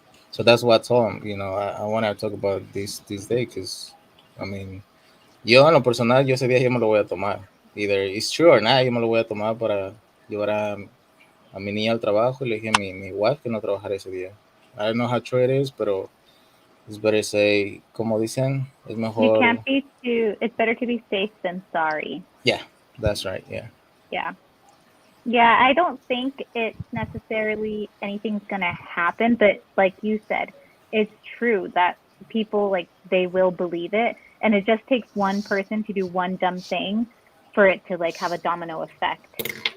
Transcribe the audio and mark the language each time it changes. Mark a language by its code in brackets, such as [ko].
[en] So that's what I told him, I want to talk about this day, because I mean, [es] yo en lo personal, yo ese día yo me lo voy a tomar. [en] Either it's true or not, [es] yo me lo voy a tomar para llevar a mi niña al trabajo, y le dije a mi wife que no trabajara ese día. [en] I don't know how true it is, pero it's better say, [es] como dicen, es mejor. [en] It's better to be safe than sorry. Yeah, that's right, yeah. Yeah, I don't think it's necessarily anything's going to happen, but like you said, it's true that people, like, they will believe it, and it just takes one person to do one dumb thing for it to, like, have a domino effect.